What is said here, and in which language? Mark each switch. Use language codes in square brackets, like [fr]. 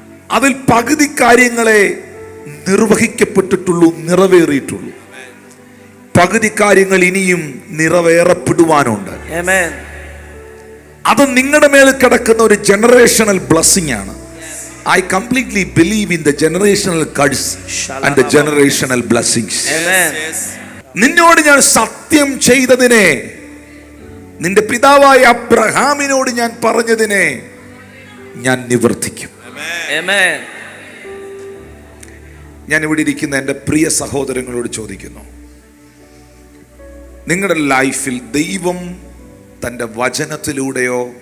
[ml] അതിൽ പകുതി കാര്യങ്ങളെ നിർവഹിക്കപ്പെട്ടിട്ടുള്ളൂ, നിറവേറിയിട്ടുള്ളൂ. പകുതി കാര്യങ്ങൾ ഇനിയും നിറവേറപ്പെടുവാനുണ്ട്. [en] Amen. [ml] അത് നിങ്ങളുടെ മേൽ കിടക്കുന്ന ഒരു ജനറേഷണൽ ബ്ലെസ്സിംഗ് ആണ്. [en] I completely believe in the generational curse and the generational blessings. Amen. [ml] നിന്നോട് ഞാൻ സത്യം ചെയ്തതിനെ നിന്റെ പിതാവായ അബ്രഹാമിനോട് ഞാൻ പറഞ്ഞതിനെ ഞാൻ നിവർത്തിക്കും. [en] Amen. [ml] ഞാൻ ഇവിടെ ഇരിക്കുന്ന എൻ്റെ പ്രിയ സഹോദരങ്ങളോട് ചോദിക്കുന്നു, നിങ്ങളുടെ ലൈഫിൽ ദൈവം തൻ്റെ വചനത്തിലൂടെയോ